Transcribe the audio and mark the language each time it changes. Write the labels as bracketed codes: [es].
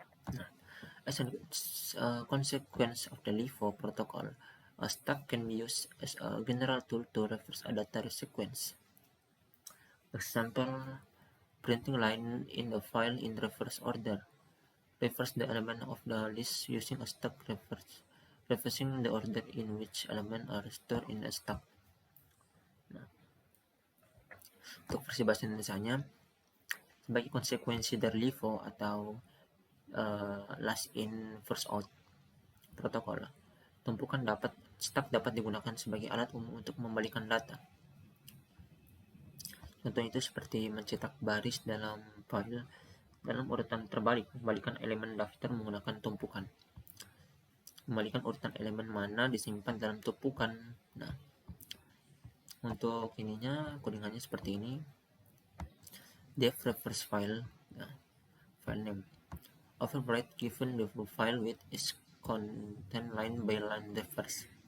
[en] Nah, as a consequence of the LIFO protocol, a stack can be used as a general tool to reverse a data sequence. Example, printing line in the file in reverse order. Reverse the element of the list using a stack reversing the order in which elements are stored in a stack. [id] Nah, untuk versi bahasa Indonesianya, sebagai konsekuensi dari LIFO atau last in first out protokol, stack dapat digunakan sebagai alat umum untuk membalikan data. Contohnya itu seperti mencetak baris dalam file dalam urutan terbalik, membalikan elemen daftar menggunakan tumpukan, membalikan urutan elemen mana disimpan dalam tumpukan. Nah, untuk ininya codingannya seperti ini. [en] Def reverse file, file name. Overwrite given the file width is content line by line reverse.